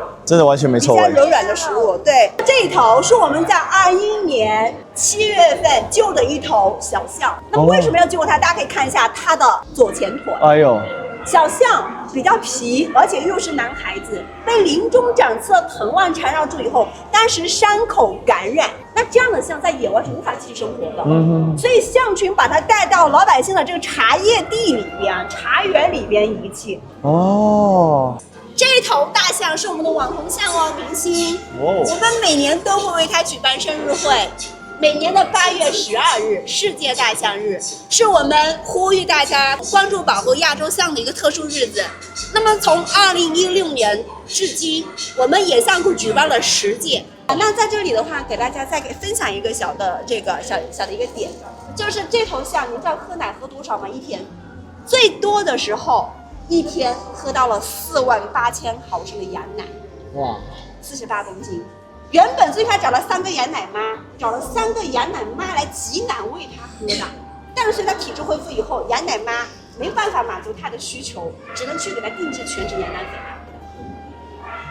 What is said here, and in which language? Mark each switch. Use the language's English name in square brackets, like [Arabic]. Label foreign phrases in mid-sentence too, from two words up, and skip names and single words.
[Chinese] 真的完全沒錯。比較柔軟的食物。對，這一頭是我們在21年7月份救的一頭小象。那麼為什麼要救它？大家可以看一下它的左前腿。哎呦。小象比較皮，而且又是男孩子，被林中長刺的藤蔓纏繞住以後，當時傷口感染，那這樣的象在野外是無法繼續生活的。所以象群把它帶到老百姓的這個茶葉地裡邊、茶園裡邊遺棄。哦，這頭大象是我們的網紅象哦，明星。我們每年都會為它舉辦生日會。每年的8月12日，世界大象日，是我們呼籲大家關注保護亞洲象的一個特殊日子。那麼從2016年至今，我們野象庫舉辦了10屆。那在這裡的話，給大家再給分享一個小的這個小的一個點，就是這頭象，你知道喝奶喝多少嗎？一天，最多的時候一天喝到了48000毫升的羊奶，哇，48公斤。原本最開始找了3個羊奶媽，找了3個羊奶媽來擠奶餵它喝的，但是隨它體質恢復以後，羊奶媽沒辦法滿足它的需求，只能去給它定制全脂羊奶粉。